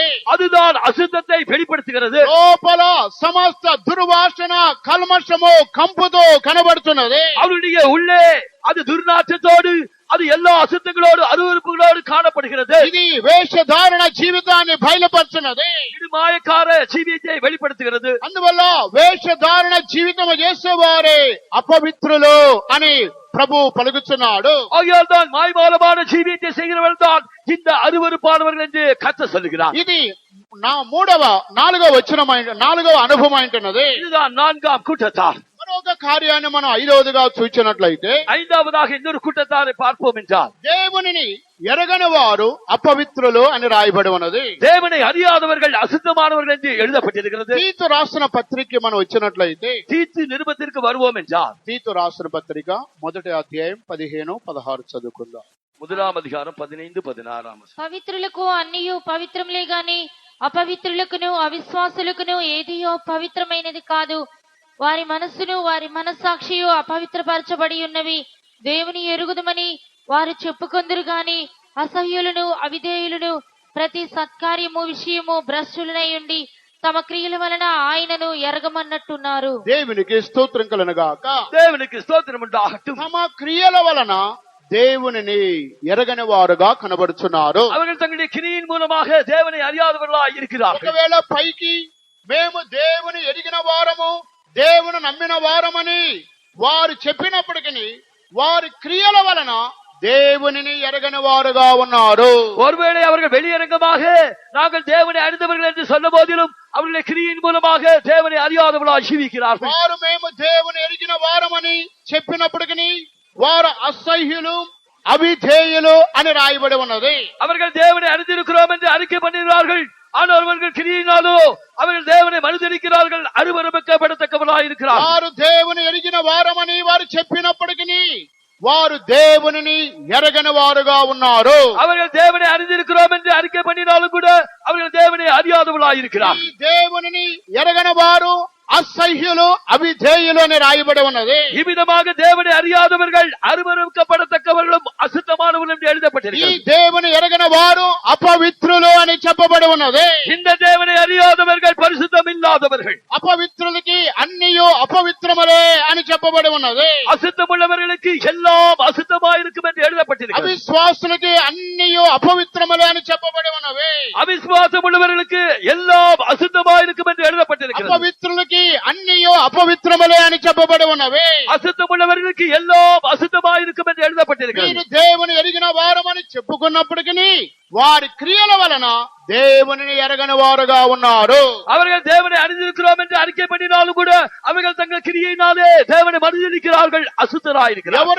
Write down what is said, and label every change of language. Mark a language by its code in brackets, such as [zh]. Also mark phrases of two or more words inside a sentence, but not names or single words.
[ta] அதுதான் அசுத்தத்தை வெளிப்படுத்துகிறது. [te] లోపల సమస్త దుర్వాసన కల్మషము కంపుతో కనబడుతున్నది. [ta] அவருடைய உள்ளே அது துர்நாற்றத்தோடு அது எல்லா அசுத்தங்களோடு அருவருப்புகளோடு காணப்படுகிறது. [te] ఇది వేషధారణ జీవితాన్ని బయలుపరుచున్నది. [ta] இது மாயக்கார ஜீவியத்தை வெளிப்படுத்துகிறது. [te] అందువల్ల వేషధారణ జీవితం చేసేవారే అపవిత్రులు అని ప్రభు పలుకుతున్నాడు. [ta] ஆகையால் தான் மாய்மாலமான ஜீவியத்தை செய்கிறவர்கள் தான் இந்த அருவருப்பானவர்கள் என்று கர்த்தர் சொல்லுகிறார். [te] ఇది నా నాలుగవ అనుభవం అంటున్నది. [ta] இதுதான் நான்காம் கூட்டத்தார். [te] మరొక కార్యాన్ని మనం ఐదవదిగా చూచినట్లయితే [ta] ஐந்தாவதாக இன்னொரு கூட்டத்தாரை பார்ப்போம் என்றால் [te] దేవునిని ఎరగని వారు అపవిత్రులు అని రాయబడి ఉన్నది. [ta] தேவனை அறியாதவர்கள் அசுத்தமானவர்கள் என்று எழுதப்பட்டிருக்கிறது. [te] తీతు రాసిన పత్రిక మనం వచ్చినట్లయితే [ta] தீத்து நிருபத்திற்கு வருவோம் என்றால் [te] తీతు రాసిన పత్రిక 1వ అధ్యాయం 15-16 చదువుకుందాం. 1వ అధ్యాయం 15-16. పవిత్రులకు అన్నియు పవిత్రములే గాని అపవిత్రులకును అవిశ్వాసులకును ఏదియో పవిత్రమైనది కాదు. వారి మనస్సును వారి మనస్సాక్షియు అపవిత్రపరచబడి ఉన్నవి. దేవుని ఎరుగుదమని వారు చెప్పుకొందురు గాని అసహ్యులను అవిధేయులను ప్రతి సత్కార్యము విషయము భ్రష్టులనై ఉండి తమ క్రియల వలన ఆయనను ఎరగమన్నట్టున్నారు. దేవునికి స్తోత్రం కలుగుగాక. [ta] தேவனுக்கு ஸ்தோத்திரம் உண்டாகட்டும். [te] తమ క్రియల వలన దేవునిని ఎరగని వారుగా కనబడుచున్నారు. [ta] அவர்கள் தங்களுடைய கிரியின் மூலமாக தேவனை அறியாதவர்களாய் இருக்கிறார்கள். [te] ఒకవేళ పైకి మేము దేవుని ఎరిగిన వారము దేవుని నమ్మిన వారమని వారు చెప్పినప్పటికీ వారి క్రియల వలన దేవునిని ఎరగని వారుగా ఉన్నారు. [ta] ஒருவேளை அவர்கள் வெளியரங்கமாக நாங்கள் தேவனை அறிந்தவர்கள் என்று சொன்ன போதிலும் அவர்களுடைய கிரியின் மூலமாக தேவனை அறியாதவர்களாய் ஜீவிக்கிறார்கள். [te] వారు మేము దేవుని ఎరిగిన వారమని చెప్పినప్పటికీ వారు అసహ్యులు అవిధేయులు అని రాయబడి ఉన్నది. [ta] அவர்கள் தேவனை அறிந்திருக்கிறோம் என்று அறிக்கை பண்ணுகிறார்கள். ஆனால் அவர்கள் கிரியினாலோ அவர்கள் தேவனை மறுதலிக்கிறார்கள், அருவருக்கப்படத்தக்கவர்களாய் இருக்கிறார்கள். [te] వారు దేవుని ఎరిగిన వారమని వారు చెప్పినప్పటికీ వారు దేవునిని ఎరగని వారుగా ఉన్నారు. [ta] அவர்கள் தேவனை அறிந்திருக்கிறோம் என்று அறிக்கை பண்ணினாலும் கூட அவர்கள் தேவனை அறியாதவர்களாய் இருக்கிறார்கள். [te] ఈ దేవునిని ఎరగని వారు అసహ్యులు అవిధేయులు అని రాయబడి ఉన్నది. [ta] இவ்விதமாக தேவனை அறியாதவர்கள் அருவருக்கப்படத்தக்கவர்களும் அசுத்தமானவர்களும் என்று [te] ఈ [ta] எழுதப்பட்டிருக்கிறது. [te] దేవుని ఎరగని వారు అపవిత్రులు అని చెప్పబడి ఉన్నది. [ta] இந்த தேவனை அறியாதவர்கள் பரிசுத்தம் இல்லாதவர்கள், [te] అపవిత్రులకి అన్నియు అపవిత్రములే అని చెప్పబడి ఉన్నది. [ta] அசுத்தமுள்ளவர்களுக்கு எல்லாம் அசுத்தமாயிருக்கும் என்று எழுதப்பட்டிருக்கிறது. [te] అవిశ్వాసులకి అన్నియు అపవిత్రములే అని చెప్పబడి ఉన్నవి. [ta] அவிசுவாசம் உள்ளவர்களுக்கு எல்லாம் அசுத்தமாயிருக்கும் என்று எழுதப்பட்டிருக்கிறது. [te] అపవిత్రులకి అన్నియు అపవిత్రములే అని చెప్పబడి ఉన్నవి. [ta] அசுத்தம் உள்ளவர்களுக்கு எல்லாம் அசுத்தமாயிருக்கும் என்று எழுதப்பட்டிருக்கிறது. [te] మీరు దేవుని ఎరిగిన వారమని చెప్పుకున్నప్పటికీ వారి క్రియల వలన దేవునిని ఎరగని వారుగా ఉన్నారు. [ta] அவர்கள் தேவனை அறிந்திருக்கிறோம் என்று அறிக்கை பண்ணினாலும் கூட அவர்கள் தங்கள் கிரியையினாலே தேவனை மறுதலிக்கிறார்கள், அசுத்தராயிருக்கிறார்கள்.